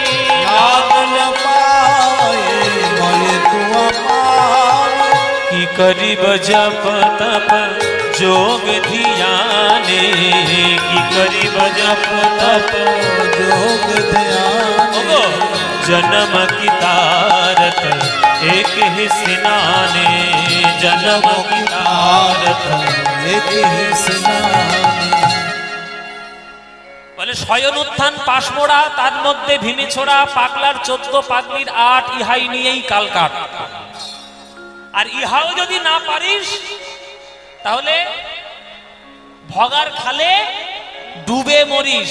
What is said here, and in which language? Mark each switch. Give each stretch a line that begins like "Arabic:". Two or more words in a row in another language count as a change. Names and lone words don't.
Bangla: লাগল পায়ে মায়ে তো পানি। কি করিব জপ তপ যোগ ধ্যানে, কি করিব জপ তপ যোগ ধ্যানে।
Hindi: जन्म की तारत एक ही स्नाने, जन्म की तारत एक ही स्नाने।
Bangla: বলে শয়ন উত্থান পাশমোড়া, তার মধ্যে ভীমে ছোড়া, পাগলার 14 পাগলির 8, ইহাই নিয়েই কাল কাট। আর ইহাও যদি না পারিস তাহলে ভগার খালে ডুবে মরিস।